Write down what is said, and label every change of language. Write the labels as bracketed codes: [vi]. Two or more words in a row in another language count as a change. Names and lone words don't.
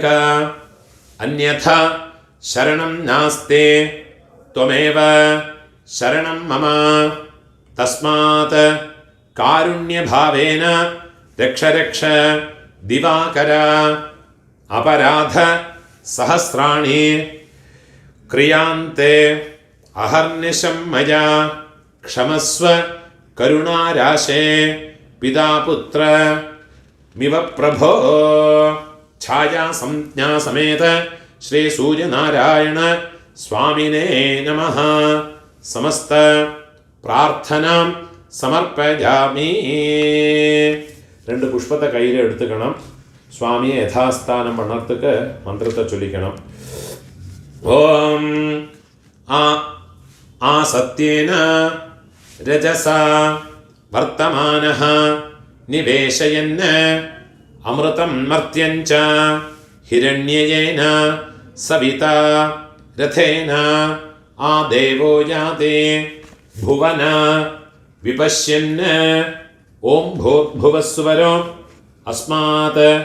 [sa] അന്യഥാ ശരണം നാസ്തി ത്വമേവ ശരണം മമ. തസ്മാത് കാരുണ്യഭാവേന രക്ഷ രക്ഷ ദിവാകര. അപരാധ सहस्राणि क्रियांते अहर्निशं मया क्षमस्व करुणाराशे पिता पुत्र मिव प्रभो छाया संज्ञा समेत श्री सूर्यनारायण स्वामिने नमः समस्त प्रार्थना സമർപ്പയാമി. [ml] 2 പുഷ്പത്തെ കയ്യിൽ എടുത്തുക്കണം. സ്വാമിയെ യഥാസ്ഥാനം പണർത്തുക്ക് മന്ത്രത്തെ ചൊല്ലിക്കണം. [sa] ഓം ആ സത്യേന രജസ വർത്തമാനഃ നിവേശയൻ അമൃതം മർത്യൻ ച ഹിരണ്യേന സവിതാ രഥേന ആ ദേവോ യാതേ ഭുവന വിപശ്യൻ ഓം ഭൂർഭുവസ്വരോ അസ്മാത്